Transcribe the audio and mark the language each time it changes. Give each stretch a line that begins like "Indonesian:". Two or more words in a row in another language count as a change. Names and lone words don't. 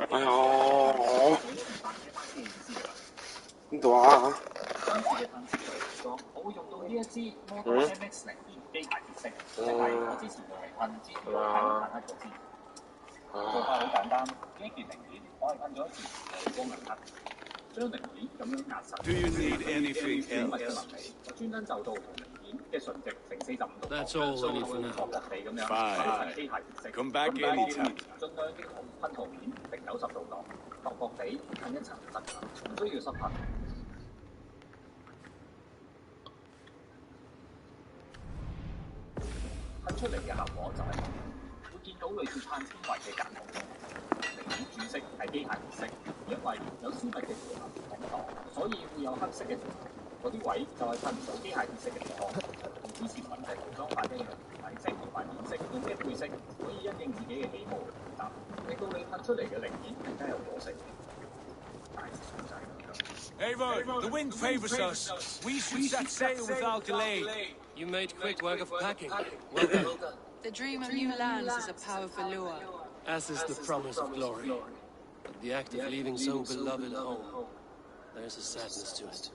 Cantonese: 哎呀，邊度啊？今次嘅噴射嚟講，我會用到呢一支 Model MX-02機械鐵色，即係我之前用嚟噴支坦克嗰支。做法好簡單，呢一件零件我係噴咗一次光銀黑，將零件咁樣壓實。
English: Do you need anything
Cantonese: 精密嘅
English: else?
Cantonese: 紋理，我專登就到同零件嘅純值成45度角，
English: That's all we need for
Cantonese: 薄
English: now.
Cantonese: 薄地咁樣
English: Fine.
Cantonese: 機械鐵色。
English: Come back anytime.
Cantonese: 盡量嘅噴塗面定90度角，薄薄地噴一層就得㗎，唔需要濕噴。噴出嚟嘅效果就係咁，會見到類似碳纖維嘅間孔。零件主色係機械鐵色，因為有絲密嘅條紋頂擋，所以會有黑色嘅條紋。嗰啲位就係噴唔到機械鐵色嘅地方，同之前揾嘅塗裝法一樣，底色同埋面色都嘅配色，可以因應自己嘅喜好嚟搭，令到你噴出嚟嘅零件更加有個性。大致上就係咁樣。
English: Eivor, the wind favors us. We should set sail without delay. You made quick work of packing. Well done. The dream of new lands is a powerful lure. As is the promise of glory. But the act of leaving so beloved home, there's a sadness to it.